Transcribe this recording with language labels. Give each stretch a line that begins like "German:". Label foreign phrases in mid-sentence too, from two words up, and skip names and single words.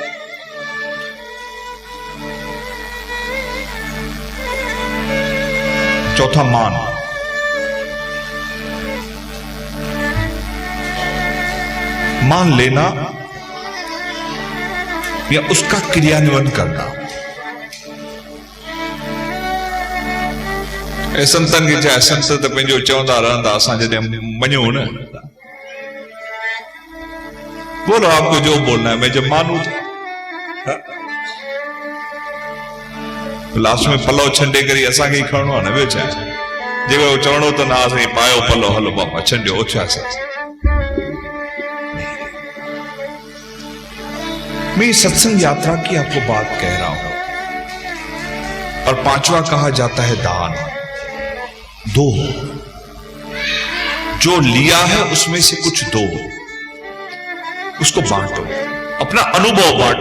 Hindi: चौथा मान। मान लेना या उसका क्रियान्वयन करना।
Sindhi: संतन खे छा, संत त पंहिंजो चवंदा रहंदा, असां जॾहिं मञूं न,
Hindi: बोलो आपको जो बोलना है, मैं जब मानू
Sindhi: लास्ट में पलो छंडे करी असांखे ही खणणो आहे न, ॿियो छा? जेको चवणो त न असां पायो पलो, हलो बाबा छंडियो, छा
Hindi: मैं सत्संग यात्रा की आपको बात कह रहा हूं। और 5वां कहा जाता है दान। दो, जो लिया है उसमें से कुछ दो, उसको बांटो, अपना अनुभव बांटो।